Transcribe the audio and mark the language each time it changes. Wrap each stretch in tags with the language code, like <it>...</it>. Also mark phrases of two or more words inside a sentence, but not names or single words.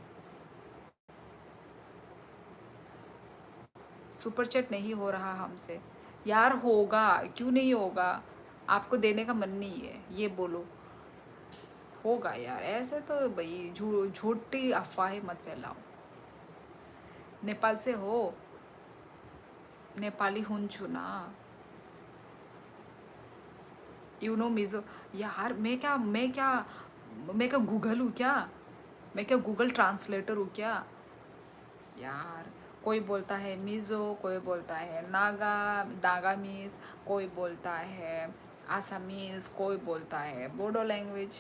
<en>super chat</en> <hi>नहीं हो रहा हमसे यार, होगा क्यों नहीं होगा? आपको देने का मन नहीं है ये बोलो। होगा यार, ऐसे तो भाई झूठी अफवाहें मत फैलाओ। नेपाल से हो?</hi> <ne>नेपाली हुन्छु ना।</ne> <en>you know Mizo?</en> <hi>यार मैं क्या गूगल हूँ क्या? मैं क्या गूगल ट्रांसलेटर हूँ क्या यार? कोई बोलता है मिज़ो, कोई बोलता है नागा, नागामीज, कोई बोलता है आसामीज, कोई बोलता है</hi> <en>Bodo language.</en>